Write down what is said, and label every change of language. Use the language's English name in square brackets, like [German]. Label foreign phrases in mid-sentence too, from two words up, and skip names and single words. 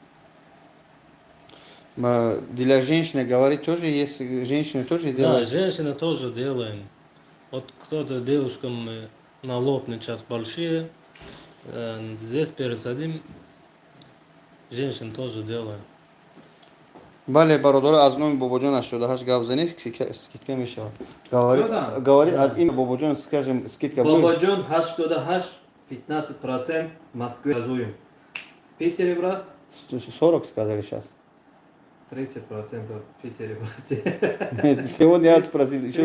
[Russian] Для женщины, говорит, тоже есть, женщины тоже Да, делают. женщины тоже делаем. Вот кто-то девушкам на лобный час большие, здесь пересадим, женщин тоже делаем. [Tajik] Бале бародор аз номи бобоҷон 88 гап занед, скидка мешавад. [Russian] Говорит, Да. имя бобоҷон, скажем, скидка будет. Бабаджон 88, 15% в Москве газуем. В Питере, брат, 40 сказали сейчас. 30% в Питере, брат. Сегодня я спросил, еще